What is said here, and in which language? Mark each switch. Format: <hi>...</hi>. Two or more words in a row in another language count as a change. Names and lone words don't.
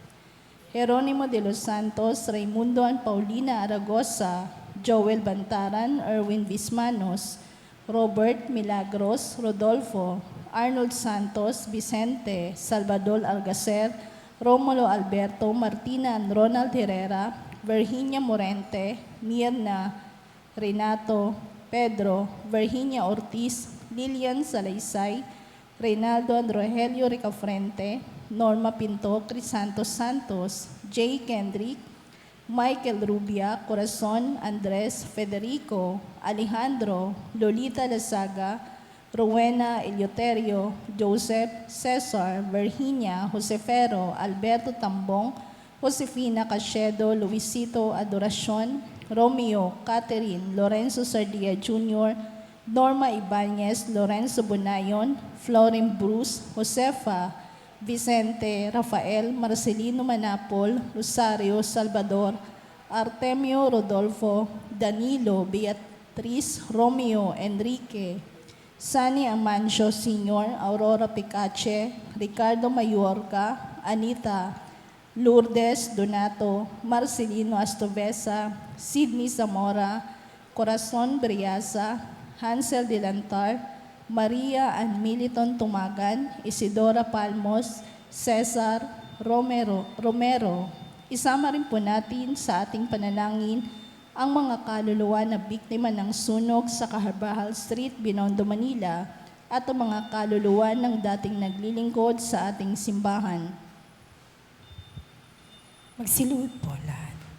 <tl>Jeronimo de los Santos, Raimundo and Paulina Aragosa, Joel Bantaran, Erwin Bismanos, Robert Milagros, Rodolfo, Arnold Santos, Vicente, Salvador Algacer, Romulo Alberto, Martina and Ronald Herrera, Virginia Morente, Mirna, Renato, Pedro, Virginia Ortiz, Lilian Salaysay, Reynaldo and Rogelio Ricafrente, Norma Pinto, Crisantos Santos, Jay Kendrick, Michael Rubia, Corazon, Andres, Federico, Alejandro, Lolita Lazaga, Rowena Eleuterio, Joseph, Cesar, Virginia, Josefero, Alberto Tambong, Josefina Cachedo, Luisito Adoracion, Romeo, Catherine, Lorenzo Sardia Jr., Norma Ibanez, Lorenzo Bonayon, Florin Bruce, Josefa, Vicente, Rafael, Marcelino Manapol, Rosario Salvador, Artemio Rodolfo, Danilo, Beatriz, Romeo, Enrique, Sani Amancio Sr., Aurora Picache, Ricardo Mayorga, Anita, Lourdes Donato, Marcelino Astovesa, Sidney Zamora, Corazon Briasa, Hansel Dilantar, Maria Ann Militon Tumagan, Isidora Palmos, Cesar Romero. Isama rin po natin sa ating panalangin ang mga kaluluwa na biktima ng sunog sa Carbajal Street, Binondo, Manila, at ang mga kaluluwa ng dating naglilingkod sa ating simbahan. Magsiluhod po lahat.</tl>